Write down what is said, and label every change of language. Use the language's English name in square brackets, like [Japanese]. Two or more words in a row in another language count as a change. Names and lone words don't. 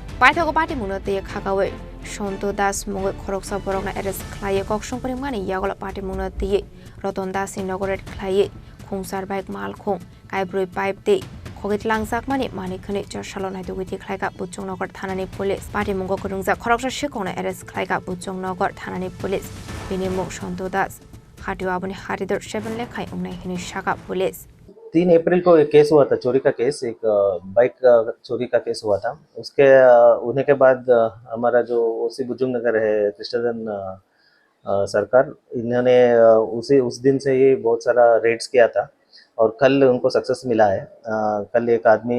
[Kok Borok] Paithago Party Munoti Khagawe Shonto Das Mungo Khoroksa Borogna Arrest Khlaye Kokshong Parimani Yagolo Party Munoti Roton Das Inaugurate Khlaye Khungsar Bike Malkhung Kaibroi Pipe Day Khogit Langzak Mani Mani Khani Chashalo Naitu Witi Khlaika Bujjongnogor Thanani [English] Police Party [Kok Borok] Mungo Kurungza Khoroksa Shikokno Arrest Khlaika Bujjongnogor Thanani Police Binimung Shonto Das Khatiwa Abuni Haridor 7 Lekhai Umnai Khini Shaka Police [Hindi] 3 अप्रैल को एक केस हुआ था चोरी का केस एक बाइक चोरी का केस हुआ था उसके होने के बाद हमारा जो ओसी बुजुर्गनगर है कृष्णधन सरकार इन्होंने उस दिन से ही बहुत सारा रेड्स किया था और कल उनको सक्सेस मिला है कल एक आदमी